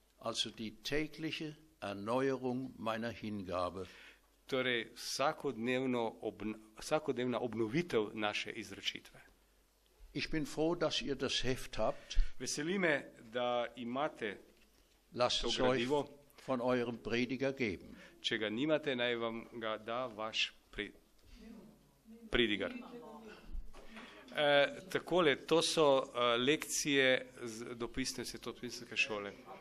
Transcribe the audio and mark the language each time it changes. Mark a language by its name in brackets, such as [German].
[German] Also die tägliche Erneuerung meiner Hingabe. [Slovenian] Torej vsakodnevna obnovitev naše izročitve. [German] Ich bin froh, dass ihr das Heft habt. [Slovenian] Veseli me, da imate [German] Lasst [Slovenian] to [German] es euch [Slovenian] gradivo. [German] von eurem Prediger geben. [Slovenian] Če ga nimate, naj vam ga da vaš pridigar. Takole, to so lekcije z dopisne svetopisne šole.